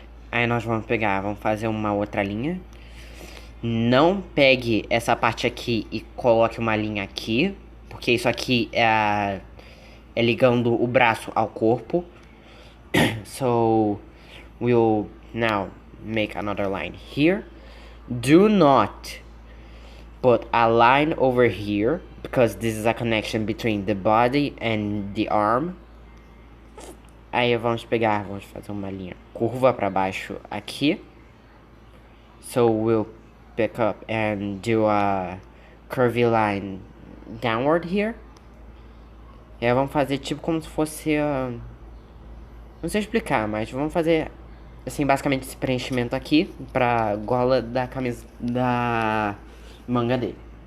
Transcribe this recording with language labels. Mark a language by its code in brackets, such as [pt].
[pt] Aí nós vamos fazer uma outra linha. Não pegue essa parte aqui e coloque uma linha aqui, porque isso aqui é ligando o braço ao corpo. [en] So we'll now make another line here. Do not put a line over here, because this is a connection between the body and the arm. [pt] Aí vamos fazer uma linha curva para baixo aqui. [en] So we'll pick up and do a curvy line downward here. [pt] E aí vamos fazer tipo como se fosse... não sei explicar, mas vamos fazer assim basicamente esse preenchimento aqui pra gola da camisa, da manga dele.